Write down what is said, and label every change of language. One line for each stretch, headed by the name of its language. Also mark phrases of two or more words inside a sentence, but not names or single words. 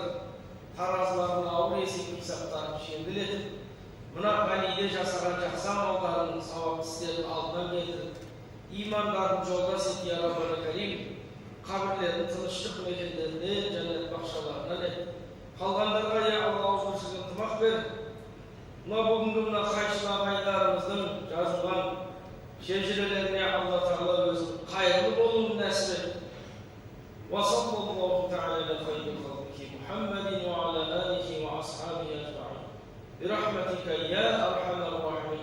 Kazakh: Таразыларының ауыр есеп қисаптарын жеңілдетіп, мына ғалиде жасаған жақсы амалдарының сауап істерін алдынан келтіріп, имандарын жолдас ет,
Arabic: يا ربنا كريم,
Kazakh: қабірлерін тыныштық мекендеріне, жәннат бақшаларына ет. Қалғандарға я Алла ауызбіршілігін тымақ бер. Мына бүгінгі мына қайшылы ағайындарымыздың жазылған шежірелеріне Алла Тағала өзінің қайырлы болуын нәсіп ет.
Arabic: وصلى الله تعالى على خير خلقه محمد وعلى آله وأصحابه أجمعين برحمتك يا أرحم الراحمين.